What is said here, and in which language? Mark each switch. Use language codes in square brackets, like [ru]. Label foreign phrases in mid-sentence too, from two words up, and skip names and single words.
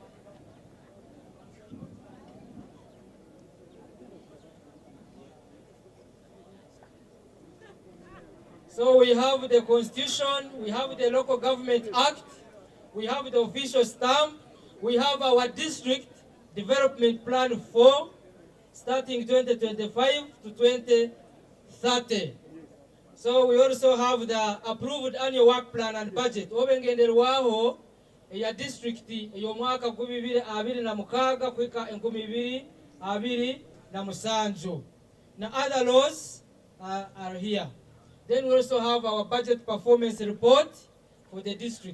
[en] So we have the Constitution, we have the Local Government Act, we have the official stamp, we have our District Development Plan 4, starting 2025 to 2030. So we also have the approved annual work plan and budget. [ttj] Obengenderwaho ya district eyo mwaka 2026 kwika 2027. [en] Now other laws are here. Then we also have our budget performance report for the district.